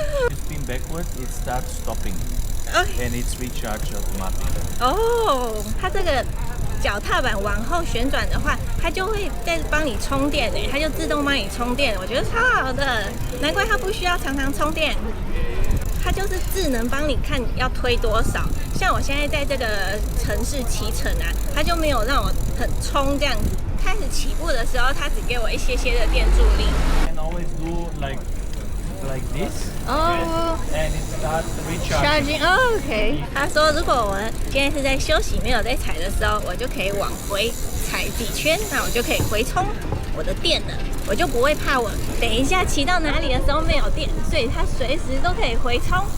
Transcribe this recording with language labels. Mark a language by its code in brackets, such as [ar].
[en] spin backwards, it starts stopping. And it's recharged automatically. [zh] 哦，它这个脚踏板往后旋转的话，它就会在帮你充电诶，它就自动帮你充电，我觉得超好的，难怪它不需要常常充电。它就是智能帮你看要推多少，像我现在在这个城市骑乘啊，它就没有让我很冲这样子。开始起步的时候，它只给我一些些的电助力。 [en] You can always do like this. 哦 And it starts recharging. ， charging，OK。 [zh] 他说，如果我今天是在休息没有在踩的时候，我就可以往回踩几圈，那我就可以回充我的电了，我就不会怕我等一下骑到哪里的时候没有电，所以它随时都可以回充。